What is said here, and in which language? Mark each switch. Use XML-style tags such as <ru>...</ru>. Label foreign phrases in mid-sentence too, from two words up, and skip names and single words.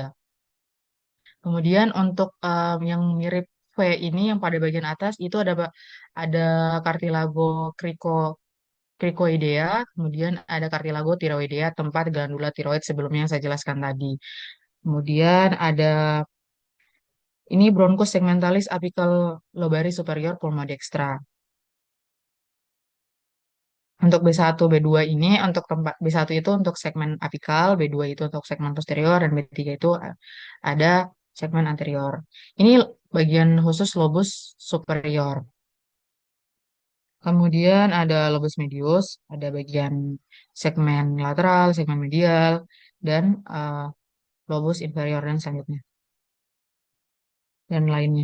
<id>Kemudian untuk yang mirip V ini yang pada bagian atas itu ada cartilago cricoidea, kemudian ada cartilago thyroidea tempat glandula tiroid sebelumnya yang saya jelaskan tadi. Kemudian ada ini bronchus segmentalis apical lobaris superior pulmodextra. Untuk B1, B2 ini untuk tempat B1 itu untuk segmen apikal, B2 itu untuk segmen posterior, dan B3 itu ada segmen anterior. Ini bagian khusus lobus superior. Kemudian ada lobus medius, ada bagian segmen lateral, segmen medial, dan lobus inferior dan selanjutnya, dan lainnya.</id>